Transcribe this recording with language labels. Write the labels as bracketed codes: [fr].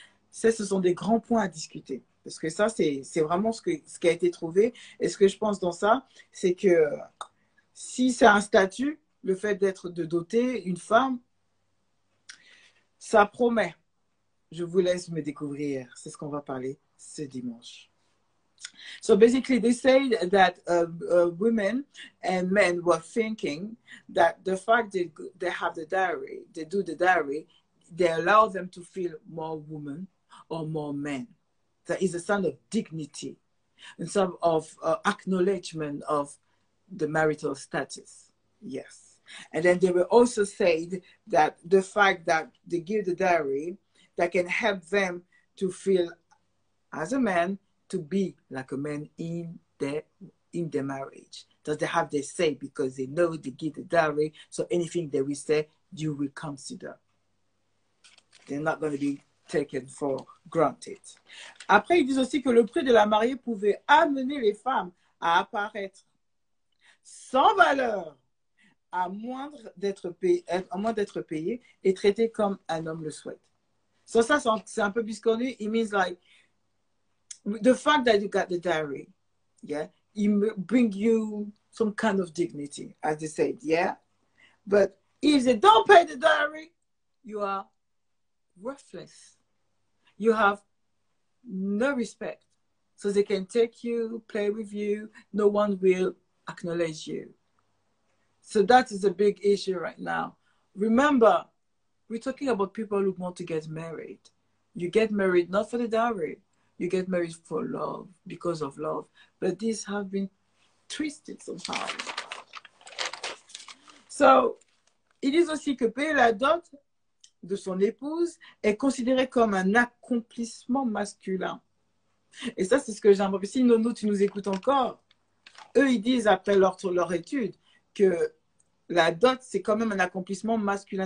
[fr] Ça, ce sont des grands points à discuter. Parce que ça, c'est vraiment ce qui a été trouvé. Et ce que je pense dans ça, c'est que si c'est un statut, le fait de doter une femme, ça promet. Je vous laisse me découvrir. C'est ce qu'on va parler ce dimanche. [en] So basically, they say that women and men were thinking that the fact that they have the dowry, they do the dowry, they allow them to feel more woman or more men. That is a sign of dignity and some of acknowledgement of the marital status. Yes. And then they will also say that the fact that they give the dowry, that can help them to feel as a man, to be like a man in their marriage. Does they have their say because they know they give the dowry, so anything they will say, you will consider. They're not going to be taken for granted. [fr] Après, ils disent aussi que le prix de la mariée pouvait amener les femmes à apparaître sans valeur, à moins d'être payées et traitées comme un homme le souhaite. So ça, c'est un peu plus connu. [en] It means like, the fact that you got the dowry, yeah, it bring you some kind of dignity, as they said, yeah. But if they don't pay the dowry, you are worthless. You have no respect. So they can take you, play with you. No one will acknowledge you. So that is a big issue right now. Remember, we're talking about people who want to get married. You get married not for the dowry. You get married for love, because of love. But these have been twisted somehow. [fr] So, ils disent aussi que payer la dot de son épouse est considéré comme un accomplissement masculin. Et ça, c'est ce que j'aimerais. Si Nono, tu nous écoutes encore, eux, ils disent après leur étude que la dot, c'est quand même un accomplissement masculin.